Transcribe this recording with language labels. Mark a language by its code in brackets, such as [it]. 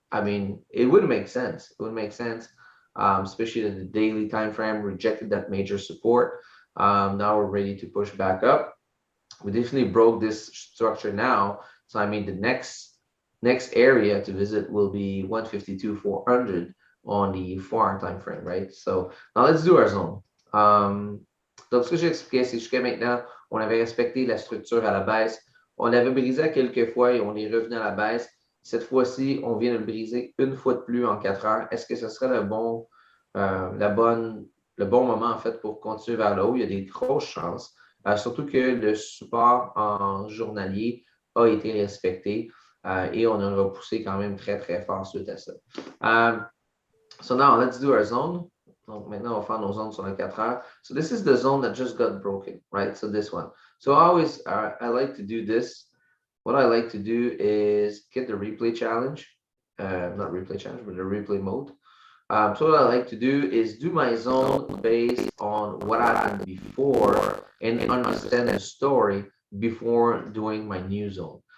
[en] I mean, it would make sense. It would make sense, especially that the daily time frame rejected that major support. Now we're ready to push back up. We definitely broke this structure now. So I mean, the next area to visit will be 152,400 on the 4 hour time frame, right? So now let's do our zone. [fr] Donc, ce que j'ai expliqué, c'est jusqu'à maintenant, on avait respecté la structure à la baisse. On avait brisé à quelques fois et on est revenu à la baisse. Cette fois-ci, on vient de le briser une fois de plus en 4 heures. Est-ce que ce serait le bon moment, en fait, pour continuer vers le haut? Il y a des grosses chances. Surtout que le support en journalier a été respecté et on a repoussé quand même très, très fort suite à ça. [en] So now let's do our zone. [fr] Donc maintenant, on va faire nos zones sur les 4 heures. [en] So this is the zone that just got broken, right? So this one. So I like to do this. What I like to do is get the replay challenge. Not replay challenge, but the replay mode. So what I like to do is do my zone based on what happened before and understand the story before doing my new zone.